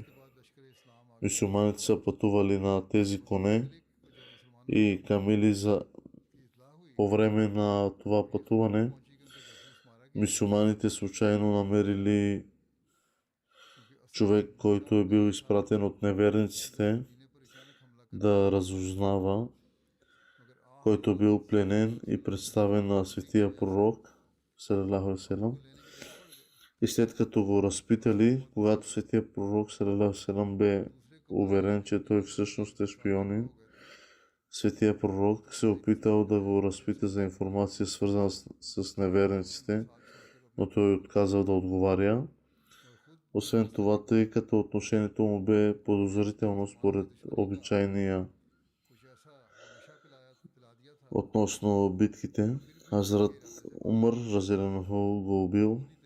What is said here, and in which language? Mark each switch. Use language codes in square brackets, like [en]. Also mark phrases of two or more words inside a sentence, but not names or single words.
[bg] Мюсюлманите са пътували на тези коне и камили по време на това пътуване мюсюлманите случайно намерили човек, който е бил изпратен от неверниците да разузнава, който бил пленен и представен на светия пророк [ar] صلى الله عليه وسلم. [bg] И след като го разпитали, когато светия пророк [ar] صلى الله عليه وسلم [bg] бе уверен, че той всъщност е шпионин, светия пророк се опитал да го разпита за информация, свързана с неверниците, но той отказал да отговаря. Освен това, тъй като отношението му бе подозрително според обичайния относно битките, Хазрат Умар разилянаху го убил.